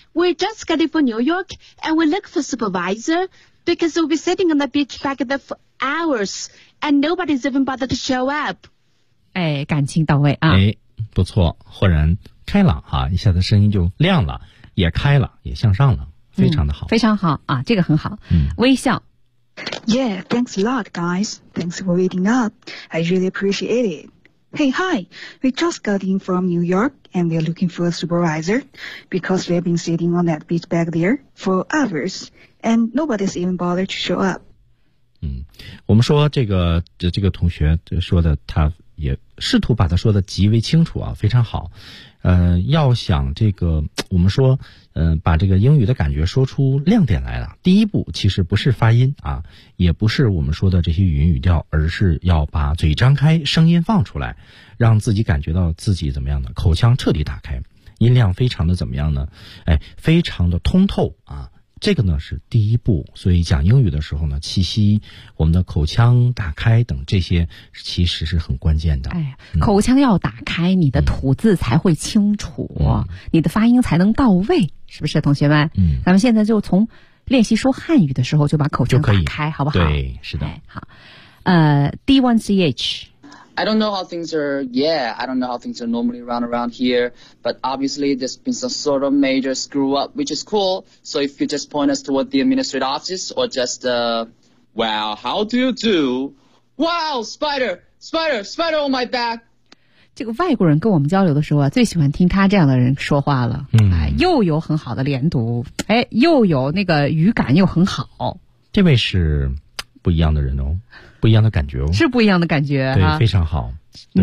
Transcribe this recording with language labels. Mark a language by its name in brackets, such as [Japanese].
[English] We just got it for New York, and we look for supervisor because we'll be sitting on the beach back there for hours, and nobody's even bothered to show up. [Chinese] 哎，感情到位啊！哎，不错，豁然开朗啊，一下子声音就亮了，也开了，也向上了，非常的好，嗯、非常好啊，这个很好，嗯、微笑。 [English] Yeah, thanks a lot, guys. Thanks for waiting up. I really appreciate it. Hey, hi, we just got in from New York and we're looking for a supervisor because we've been sitting on that beach back there for hours and nobody's even bothered to show up. [Chinese] 嗯，我们说这个同学说的，他也试图把他说的极为清楚啊，非常好。要想这个，我们说，把这个英语的感觉说出亮点来了，第一步其实不是发音啊，也不是我们说的这些语音语调，而是要把嘴张开，声音放出来，让自己感觉到自己怎么样的，口腔彻底打开，音量非常的怎么样呢？哎，非常的通透啊。这个呢是第一步，所以讲英语的时候呢，气息、我们的口腔打开等这些其实是很关键的。哎，口腔要打开，你的吐字才会清楚、嗯、你的发音才能到位，是不是同学们？嗯，咱们现在就从练习说汉语的时候就把口腔打开，好不好？对，是的。哎、好，D1CH。 [English] I don't know how things are, yeah, I don't know how things are normally run around here, but obviously there's been some sort of major screw up, which is cool, so if you just point us toward the administrative office, or just, wow, how do you do? Wow, spider on my back. [Chinese] 这个外国人跟我们交流的时候啊，最喜欢听他这样的人说话了，嗯、哎，又有很好的连读，哎，又有那个语感又很好。这位是不一样的人哦。不一样的感觉哦，是不一样的感觉，对、啊、非常好，对、